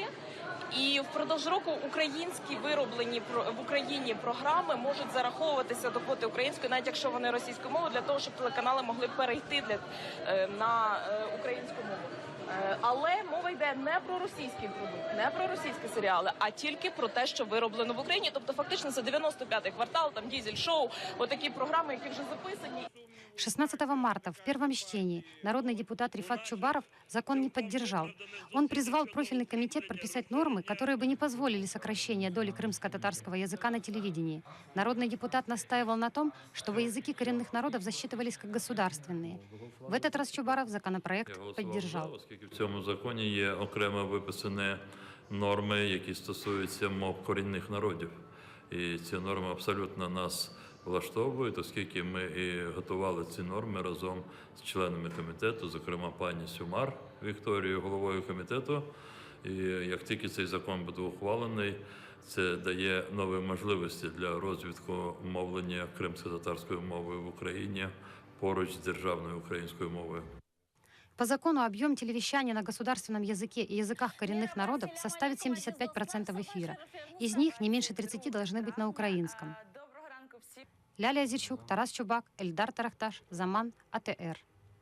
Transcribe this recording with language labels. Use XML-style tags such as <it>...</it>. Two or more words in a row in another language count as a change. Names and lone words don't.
<uk>І впродовж року українські вироблені в Україні програми можуть зараховуватися до квоти української, навіть якщо вони російською мовою, для того, щоб телеканали могли перейти на українську мову. Але мова йде не про російський продукт, не про російські серіали, а тільки про те, що вироблено в Україні. Тобто фактично це 95-й квартал, там дизель-шоу, отакі програми, які вже записані.</uk> <ru>16 марта в первом чтении народный депутат Рифат Чубаров закон не поддержал. Он призвал профильный комитет прописать нормы, которые бы не позволили сокращения доли крымско-татарского языка на телевидении. Народный депутат настаивал на том, чтобы языки коренных народов засчитывались как государственные. В этот раз Чубаров законопроект поддержал.</ru> <uk>Оскільки в цьому законі є окремо виписані норми, які стосуються мов корінних народів. І ці норми абсолютно нас влаштовують, оскільки ми і готували ці норми разом з членами комітету, зокрема пані Сюмар Вікторією, головою комітету. І як тільки цей закон буде ухвалений, це дає нові можливості для розвитку мовлення кримсько-татарською мовою в Україні поруч з державною українською мовою.</uk> <ru>По закону объем телевещания на государственном языке и языках коренных народов составит 75% эфира. Из них не меньше 30 должны быть на украинском. Ляля Азерчук, Тарас Чубак, Эльдар Тарахташ, Заман, АТР.</ru>